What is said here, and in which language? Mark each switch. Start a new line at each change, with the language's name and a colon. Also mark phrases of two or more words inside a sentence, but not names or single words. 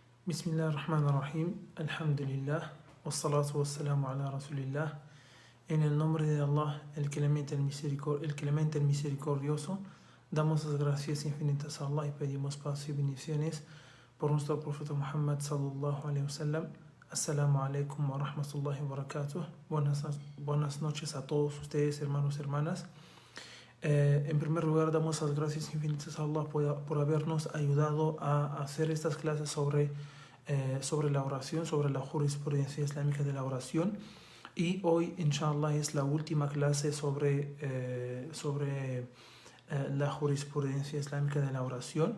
Arabic: Bismillahirrahmanirrahim. Alhamdulillah. والصلاة والسلام على رسول الله.
Spanish: En el nombre de Allah, el clemente, el misericordioso, damos las gracias infinitas a Allah y pedimos paz y bendiciones por nuestro profeta Muhammad
Arabic: صلى الله عليه وسلم. السلام عليكم ورحمة الله وبركاته.
Spanish: Buenas noches a todos ustedes, hermanos y hermanas. En primer lugar, damos las gracias infinitas a Allah por habernos ayudado a hacer estas clases sobre la oración, sobre la jurisprudencia islámica de la oración. Y hoy, inshallah, es la última clase sobre la jurisprudencia islámica de la oración.